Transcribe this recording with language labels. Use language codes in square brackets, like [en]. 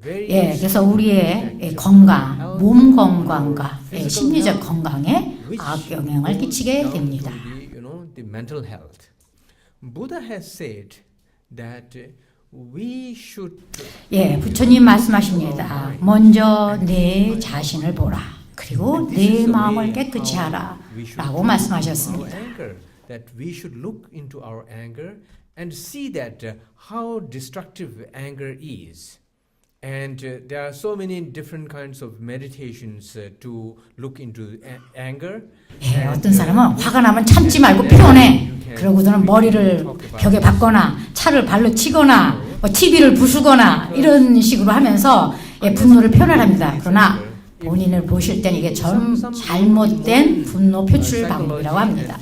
[ko] 예, 그래서 우리의 건강, 몸 건강과 심리적 건강에 악영향을 끼치게 됩니다. [en] The mental health. Buddha has said that we should. [ko] 예, 부처님 말씀하십니다. 먼저 내 자신을 보라. 그리고 내 마음을 깨끗이 하라라고 말씀하셨습니다. [en] That we should look into our anger and see that how destructive anger is. And there are so many different kinds of meditations to look into anger. [ko] 예, 어떤 사람은 화가 나면 참지 말고 표현해. 그러고서는 머리를 벽에 박거나 차를 발로 치거나 TV를 부수거나 이런 식으로 하면서 분노를 표현합니다. 그러나 본인을 보실 때는 이게 잘못된 분노 표출 방법이라고 합니다.